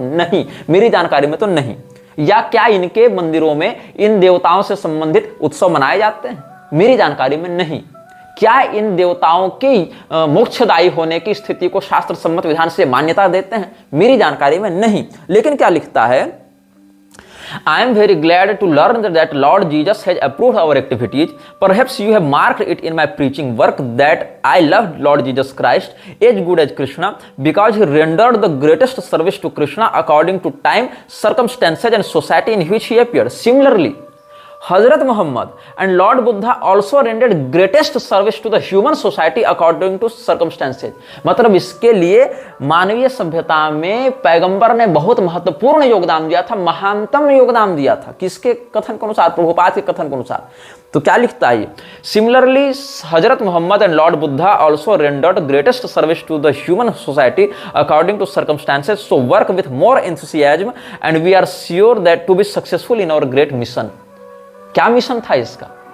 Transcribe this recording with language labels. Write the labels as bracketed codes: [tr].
[hi] नहीं, मेरी जानकारी में तो नहीं। या क्या इनके मंदिरों में इन देवताओं से संबंधित उत्सव मनाए जाते हैं? मेरी जानकारी में नहीं। क्या इन देवताओं की मोक्षदायी होने की स्थिति को शास्त्र सम्मत विधान से मान्यता देते हैं? मेरी जानकारी में नहीं। लेकिन क्या लिखता है? [en] I am very glad to learn that Lord Jesus has approved our activities. Perhaps you have marked it in my preaching work that I loved Lord Jesus Christ as good as Krishna because he rendered the greatest service to Krishna according to time, circumstances and society in which he appeared. Similarly, Hazrat Muhammad and Lord Buddha also rendered greatest service to the human society according to circumstances। [hi] मतलब इसके लिए मानवीय सभ्यता में पैगंबर ने बहुत महत्वपूर्ण योगदान दिया था, महानतम योगदान दिया था। किसके कथन के अनुसार? प्रभुपाद के कथन के अनुसार। तो क्या लिखता है? [en] Similarly Hazrat Muhammad and lord Buddha also rendered greatest service to the human society according to circumstances, so work with more enthusiasm and we are sure that to be successful in our great mission. [hi] क्या mission था इसका?